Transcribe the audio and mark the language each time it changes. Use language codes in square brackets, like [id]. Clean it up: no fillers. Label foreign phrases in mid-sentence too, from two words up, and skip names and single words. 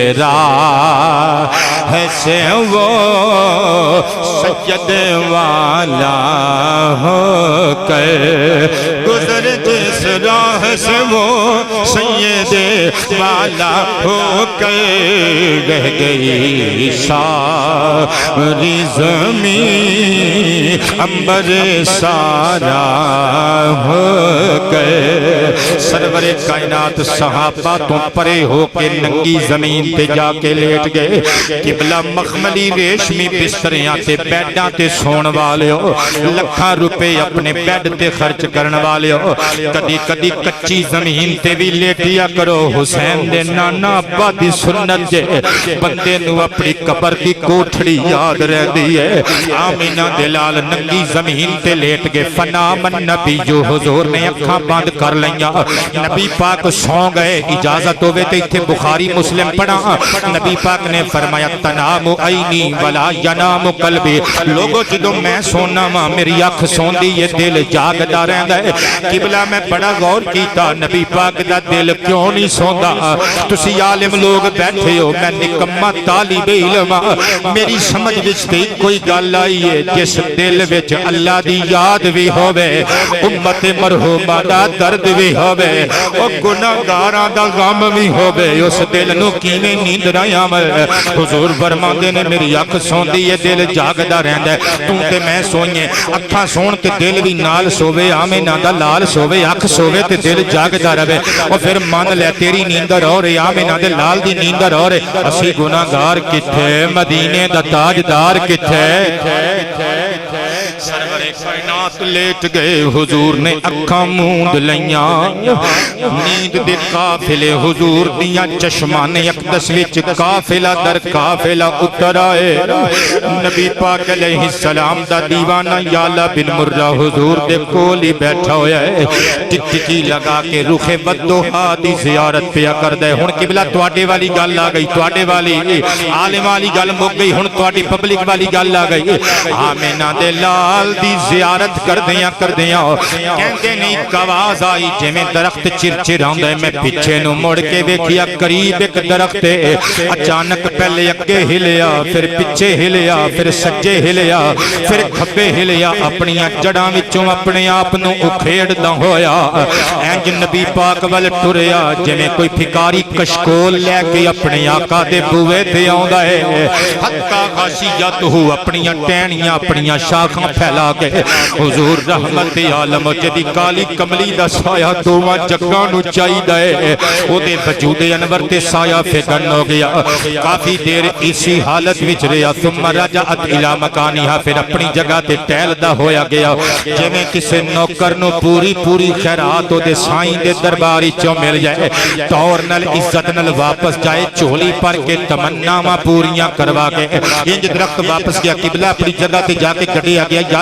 [ur] راہ سے وہ سید والا ہو کر گزر جس راہ سے وہ سید والا ہو کر رہ گئی ساری [pa] زمین امبر سارا ہو کر سرور کائنات صحابہ تو پرے ہو کے ننگی زمین تے جا کے لیٹ گئے قبلہ مخملی ریشمی بستریاں تے بیڈاں تے سون والے ہو لکھاں روپے اپنے بیڈ تے خرچ کرن والے ہو کدی کدی کچی زمین تے بھی لیٹیا کرو حسین دے نانا ابا دی سنت جے بندے نو اپنی قبر دی کوٹھڑی یاد رہ دی ہے آمینہ دلال ننگی زمین تے لیٹ گئے [ar] فنام النبی [pa] جو حضور نے اکھاں بند کر لیا نبی پاک سو گئے اجازت ہوئے تے اتھے بخاری مسلم پڑھا نبی پاک نے فرمایا [ar] تنام عینی ولا ینام قلبی [pa] لوگوں جدو میں سونا ماں میری اکھ سون دی یہ دل جاگ دا رہن گئے قبلہ میں بڑا غور کیتا نبی پاک دا دل کیوں نہیں سوندا تسی عالم لوگ بیٹھے ہو میں نکمہ طالب علم میری سمجھ وچ تے کوئی گل آئی ہے جس دل وچ اللہ دی یاد بھی ہووے امت مرحومہ دا درد بھی ہووے او گناہگاراں دا غم بھی ہووے اس دل نو کیویں نیند نہ آوے حضور فرماندے نے میری اکھ سوندی ہے دل جاگدا رہندا ہے تو تے میں سوئیں اکھاں سون تے دل بھی نال سووے آمینہ دا لال سووے اکھ سووے تے دل جاگدا رہے اور پھر مان لے تیری نیندر اور آمینہ دے لال دی نیندر اور اسی گناہگار کتھے مدینے دا تاجدار کتھے سرور کائنات لیٹ گئے حضور نے اکھاں موند لیاں نیند دے قافلے حضور دیاں چشمان اقدس وچ قافلہ در قافلہ اتر آئے نبی پاک [ar] علیہ السلام [pa] دا دیوانہ یعلا بن مرہ حضور دے کولی بیٹھا ہویا ہے ٹکٹکی لگا کے رخ بدوہا دی زیارت پیا کر دے ہن قبلہ تواڈے والی گل آ گئی تواڈے والی عالم والی گل مک گئی ہن تواڈی پبلک والی گل آ گئی آمینہ دے لال دی زیارت کر دیاں کہندے نہیں آواز آئی جویں درخت چرچراوندا ہے میں پیچھے نو مڑ کے ویکھیا قریب ایک درخت ہے اچانک پہلے اگے ہلیا پھر پیچھے ہلیا پھر سجے ہلیا پھر کھبے ہلیا اپنیاں جڑاں وچوں اپنے آپ نو اکھیڑدا ہویا انج نبی پاک ول ٹریا جویں کوئی بھکاری کشکول لے کے اپنے آقا دے بوئے تے آوندا ہے [ar] حتی غاشیتہ [pa] اپنیاں ٹہنیاں اپنیاں شاخاں پھیلا کے حضور رحمت عالم جدی کالی کملی دا سایہ دوواں جگاں نو چاہیدا ہے او دے وجود انور تے سایہ فکن ہو گیا کافی دیر اسی حالت وچ رہیا [ar] ثم رجعت الی مکانہا [pa] پھر اپنی جگہ تے ٹہلدا ہویا گیا جویں کسے نوکر نو پوری خیرات او دے سائیں دے دربار وچوں مل جائے طور نال عزت نال واپس جائے چولی پر کے تمناواں پوریاں کروا کے انج درخت واپس گیا قبلہ اپنی جگہ تے جا کے گڈیا گیا یعلا بن